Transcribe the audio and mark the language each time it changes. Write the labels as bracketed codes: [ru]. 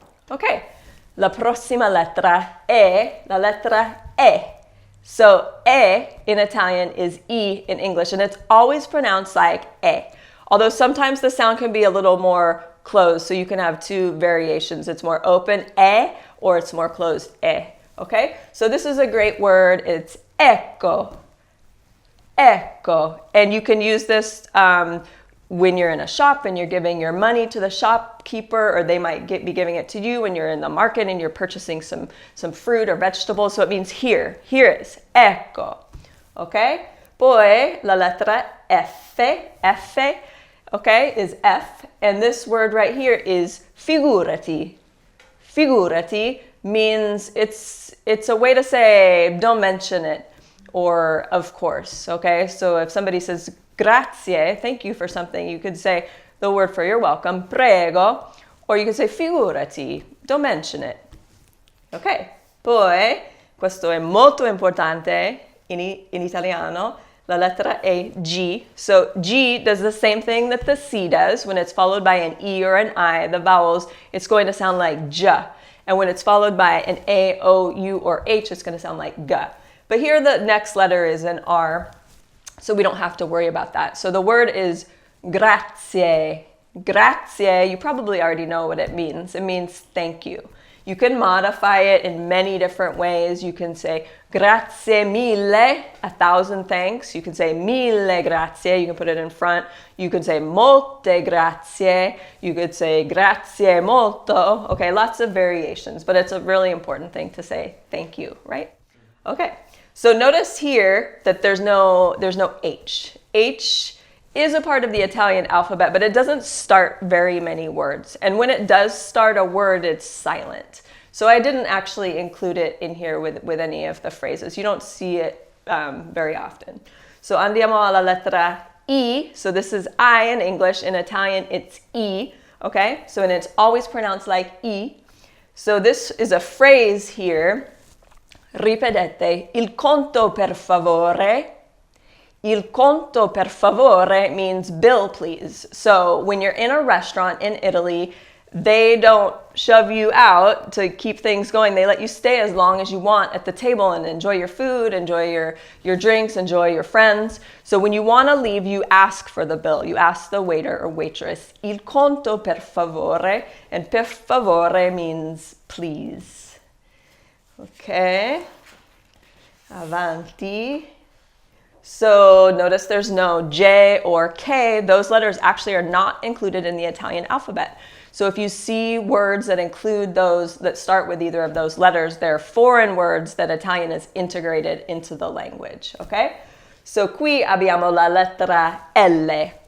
[it] Okay, la prossima lettera è la lettera E. [en] So e in Italian is e in English, and it's always pronounced like e. Although sometimes the sound can be a little more closed, so you can have two variations. It's more open, e, or it's more closed, e. Okay? So this is a great word. It's ecco. Ecco. And you can use this when you're in a shop and you're giving your money to the shopkeeper, or they might be giving it to you when you're in the market and you're purchasing some fruit or vegetables. So it means here. Here is ecco. Okay? [it] Poi la lettera F. F, okay, is F. [en] And this word right here is figurati. Figurati means it's a way to say don't mention it, or of course. Okay? So if somebody says grazie, thank you for something, you could say the word for you're welcome, prego, or you could say figurati, don't mention it. [it] Ok, poi, questo è molto importante in italiano, la lettera è G. [en] So G does the same thing that the C does. When it's followed by an E or an I, the vowels, it's going to sound like J. And when it's followed by an A, O, U, or H, it's going to sound like G. But here the next letter is an R, so we don't have to worry about that. So the word is grazie. Grazie, you probably already know what it means. It means thank you. You can modify it in many different ways. You can say grazie mille, 1,000 thanks. You can say mille grazie, you can put it in front. You could say molte grazie. You could say grazie molto. Okay, lots of variations, but it's a really important thing to say thank you, right? Okay. So notice here that there's no H. H is a part of the Italian alphabet, but it doesn't start very many words. And when it does start a word, it's silent. So I didn't actually include it in here with any of the phrases. You don't see it very often. [it] So andiamo alla lettera I. [en] So this is I in English. In Italian, it's I. Okay? So and it's always pronounced like I. So this is a phrase here. [it] Ripetete, il conto per favore. [en] Il conto per favore means bill, please. So when you're in a restaurant in Italy, they don't shove you out to keep things going. They let you stay as long as you want at the table and enjoy your food, enjoy your drinks, enjoy your friends. So when you want to leave, you ask for the bill. You ask the waiter or waitress, il conto per favore. And per favore means please. Okay, avanti. So notice there's no J or K. Those letters actually are not included in the Italian alphabet. So if you see words that include those that start with either of those letters, they're foreign words that Italian has integrated into the language, okay? [it] So qui abbiamo la lettera L.